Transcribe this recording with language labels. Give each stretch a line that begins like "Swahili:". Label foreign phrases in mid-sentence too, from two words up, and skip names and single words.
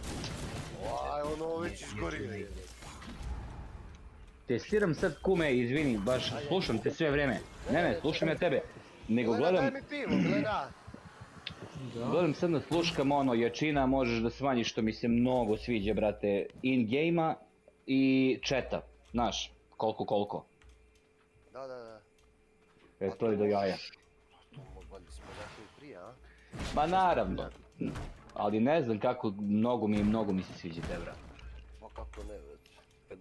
Serbian: Ono već izgorio. Testiram sad kume, izvini, baš slušam te sve vreme. Ne, slušam ja tebe. Nego gledam... Daj mi pivo, gleda. Gledam sad na sluškama ono, jačina možeš da smanjiš, što mi se mnogo sviđa, brate, in-game-a i chata. Znaš, koliko. Da. To je do jaja. Valjda smo dakle i prije, a? Ma naravno. Ali ne znam kako, mnogo mi se sviđa te, brate. Pa kako ne, brate.